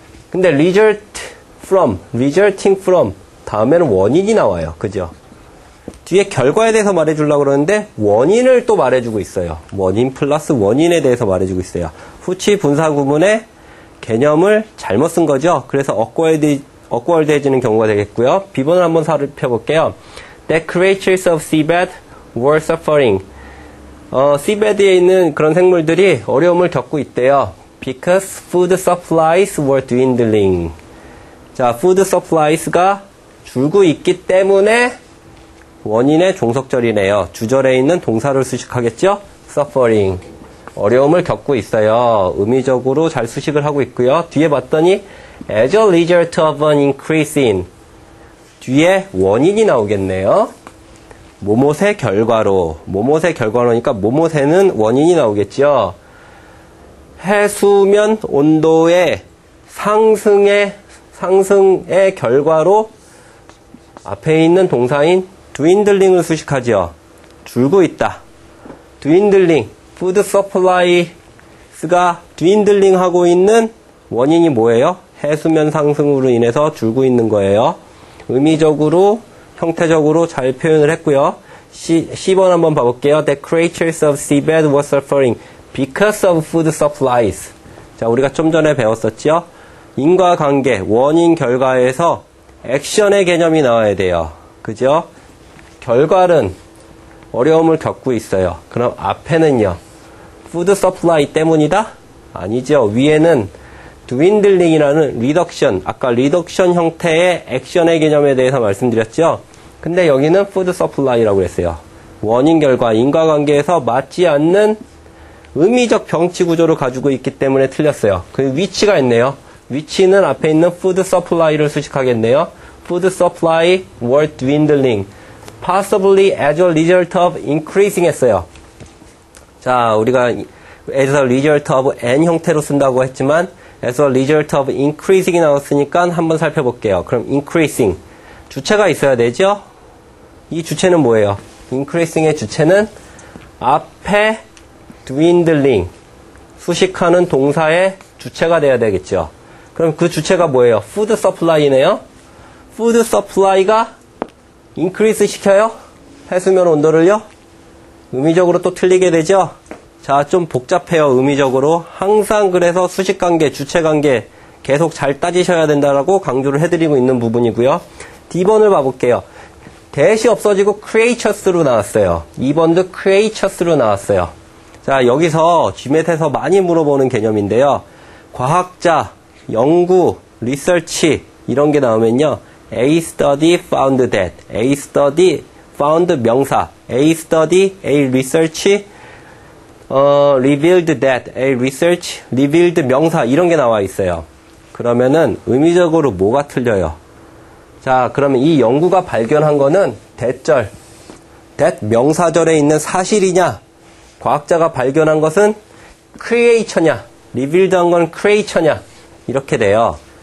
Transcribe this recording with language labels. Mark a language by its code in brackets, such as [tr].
[ko] 근데 [en] result from, resulting from [ko] 다음에는 원인이 나와요. 그죠? 뒤에 결과에 대해서 말해주려고 그러는데 원인을 또 말해주고 있어요. 원인 플러스 원인에 대해서 말해주고 있어요. 후치 분사 구문의 개념을 잘못 쓴 거죠. 그래서 awkward해지는 경우가 되겠고요. B번을 한번 살펴볼게요. [en] The creatures of seabed were suffering. [ko] seabed에 있는 그런 생물들이 어려움을 겪고 있대요. [en] Because food supplies were dwindling. [ko] 자, food supplies가 줄고 있기 때문에 원인의 종속절이네요. 주절에 있는 동사를 수식하겠죠? suffering. 어려움을 겪고 있어요. 의미적으로 잘 수식을 하고 있고요. 뒤에 봤더니 [en] as a result of an increase in. [ko] 뒤에 원인이 나오겠네요. 뭐뭇의 결과로. 뭐뭇의 결과로니까 뭐뭇에는 원인이 나오겠죠. 해수면 온도의 상승의 결과로 앞에 있는 동사인 dwindling을 수식하죠. 줄고 있다. dwindling, food supplies가 dwindling 하고 있는 원인이 뭐예요? 해수면 상승으로 인해서 줄고 있는 거예요. 의미적으로, 형태적으로 잘 표현을 했고요. C번 한번 봐볼게요. [en] The creatures of seabed were suffering because of food supplies. [ko] 자, 우리가 좀 전에 배웠었죠? 인과관계, 원인, 결과에서 액션의 개념이 나와야 돼요. 그죠? 결과는 어려움을 겪고 있어요. 그럼 앞에는요. food supply 때문이다? 아니죠. 위에는 dwindling이라는 리덕션, 아까 리덕션 형태의 액션의 개념에 대해서 말씀드렸죠. 근데 여기는 food supply라고 했어요. 원인, 결과, 인과관계에서 맞지 않는 의미적 병치 구조를 가지고 있기 때문에 틀렸어요. 그 위치가 있네요. 위치는 앞에 있는 food supply를 수식하겠네요. [en] food supply were dwindling. possibly as a result of increasing 했어요. [ko] 자, 우리가 as a result of n 형태로 쓴다고 했지만 [en] as a result of increasing [ko] 이 나왔으니까 한번 살펴볼게요. 그럼 increasing. 주체가 있어야 되죠? 이 주체는 뭐예요? increasing의 주체는 앞에 dwindling. 수식하는 동사의 주체가 돼야 되겠죠. 그럼 그 주체가 뭐예요? food supply네요. food supply가 increase 시켜요? 해수면 온도를요? 의미적으로 또 틀리게 되죠? 자, 좀 복잡해요, 의미적으로. 항상 그래서 수식관계, 주체관계 계속 잘 따지셔야 된다라고 강조를 해드리고 있는 부분이고요. D번을 봐볼게요. 대시 없어지고 creatures로 나왔어요. 2번도 creatures로 나왔어요. 자, 여기서 GMAT에서 많이 물어보는 개념인데요. 과학자, 연구, 리서치 이런 게 나오면요. [en] A study found that. A study found 명사. A study, A research, revealed that. A research, revealed [ko] 명사 이런 게 나와 있어요. 그러면은 의미적으로 뭐가 틀려요? 자, 그러면 이 연구가 발견한 거는 대절, that 명사절에 있는 사실이냐? 과학자가 발견한 것은 creature냐? revealed한 건 creature냐? 이렇게 돼요.